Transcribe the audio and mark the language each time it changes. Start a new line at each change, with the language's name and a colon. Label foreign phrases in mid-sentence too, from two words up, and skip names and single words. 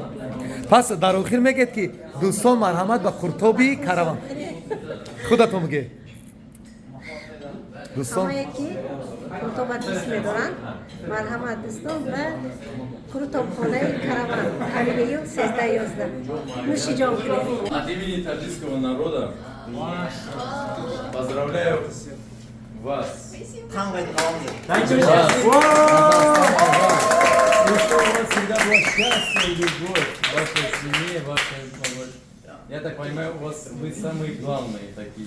Tajik: Пас дар охир мегӯед ки дӯстон марҳамат ба қуртоби караван. Худатон мегӯед. Дӯстон Қуртоба дӯст медоранд. Марҳамат дӯстон ба қуртобхонаи караван. Авеню 1311. Нӯшиҷон кунед.
Russian: От имени таджикского народа поздравляю вас. Чтобы у вас всегда было счастье и любовь в вашей семье, в вашей... Я так понимаю, у вас вы самые главные такие.